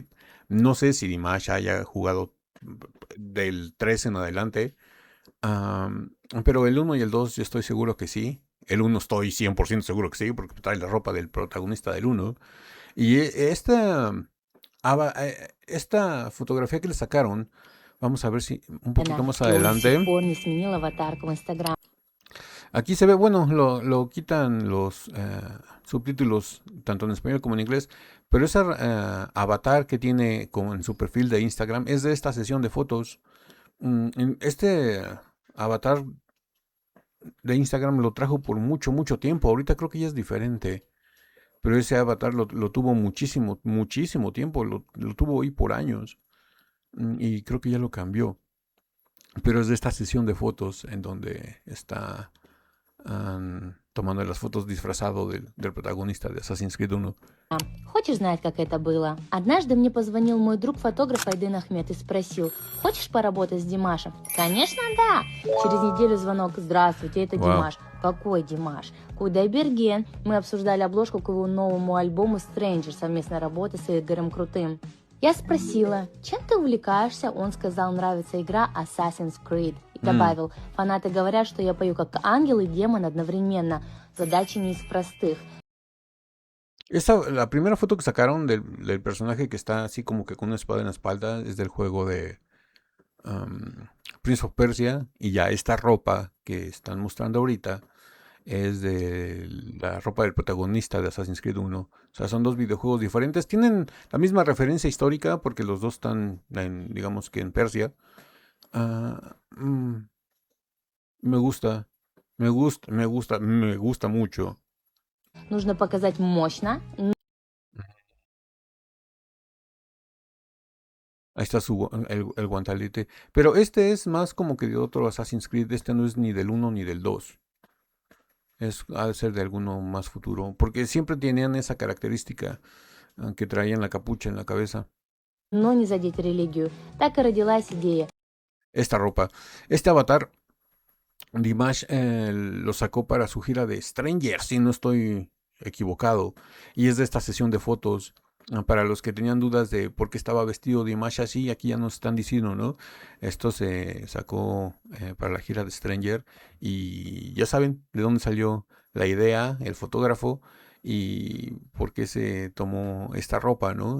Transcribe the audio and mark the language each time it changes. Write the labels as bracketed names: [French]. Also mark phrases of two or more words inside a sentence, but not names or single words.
[Spanish] No sé si Dimash haya jugado del 3 en adelante, pero el 1 y el 2 yo estoy seguro que sí. El 1 estoy 100% seguro que sí, porque trae la ropa del protagonista del 1. Y esta fotografía que le sacaron, vamos a ver si un poquito más [Russian] И он до сих [Spanish] adelante. [Russian] пор не сменил аватарку в Инстаграм. [Spanish] Aquí se ve, bueno, lo quitan los subtítulos tanto en español como en inglés, pero ese avatar que tiene como en su perfil de Instagram es de esta sesión de fotos. Este avatar de Instagram lo trajo por mucho tiempo. Ahorita creo que ya es diferente. Pero ese avatar lo tuvo muchísimo tiempo. Lo tuvo ahí por años. Y creo que ya lo cambió. Pero es de esta sesión de fotos en donde está tomando las fotos disfrazado del protagonista de Assassin's Creed 1. [Russian] Хочешь знать, как это было? Однажды мне позвонил мой друг-фотограф Айдын Ахмед и спросил: хочешь поработать с Димашем? Конечно, да! Через неделю звонок: здравствуйте, это Вау. Димаш. Какой Димаш? Кудайберген. Мы обсуждали обложку к его новому альбому Stranger, совместной работы с Игорем Крутым. Я спросила: чем ты увлекаешься? Он сказал: нравится игра Assassin's Creed. И добавил: фанаты говорят, что я пою как ангел и демон одновременно. Задача не из простых. [Spanish] La primera foto que sacaron del personaje que está así como que con una espada en la espalda es del juego de Prince of Persia, y ya esta ropa que están mostrando ahorita es de la ropa del protagonista de Assassin's Creed 1. O sea, son dos videojuegos diferentes. Tienen la misma referencia histórica porque los dos están, digamos que en Persia. Me gusta mucho. [Russian] Нужно показать мощно. [Spanish] Ahí está el guantelete. Pero este es más como que de otro Assassin's Creed. Este no es ni del 1 ni del 2. Ha de ser de alguno más futuro. Porque siempre tenían esa característica que traían la capucha en la cabeza. [Russian] Но не задеть религию. Так и родилась идея. [Spanish] Esta ropa. Este avatar, Dimash lo sacó para su gira de Stranger, si no estoy equivocado. Y es de esta sesión de fotos. Para los que tenían dudas de por qué estaba vestido Dimash así, aquí ya nos están diciendo, ¿no? Esto se sacó para la gira de Stranger, y ya saben de dónde salió la idea, el fotógrafo, y por qué se tomó esta ropa, ¿no?